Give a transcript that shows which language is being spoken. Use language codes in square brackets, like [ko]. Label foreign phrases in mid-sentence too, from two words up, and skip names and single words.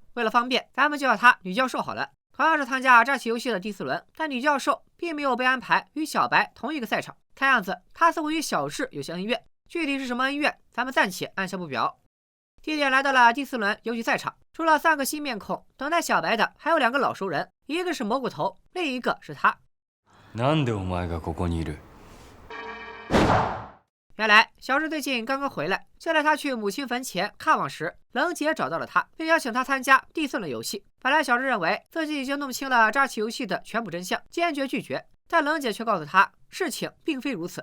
[zh] 为了方便，咱们就叫他女教授好了。同样是参加诈欺游戏的第4轮，但女教授并没有被安排与小白同一个赛场。看样子，她似乎与小智有些恩怨，具体是什么恩怨，咱们暂且按下不表。地点来到了第4轮游戏赛场，除了3个新面孔，等待小白的还有2个老熟人，一个是蘑菇头，另一个是他。 [ja] なんでお前がここにいる？ [zh] 原来小智最近刚刚回来，就在他去母亲坟前看望时，冷姐找到了他，并邀请他参加第4轮游戏。本来小智认为自己已经弄清了诈欺游戏的全部真相，坚决拒绝，但冷姐却告诉他，事情并非如此。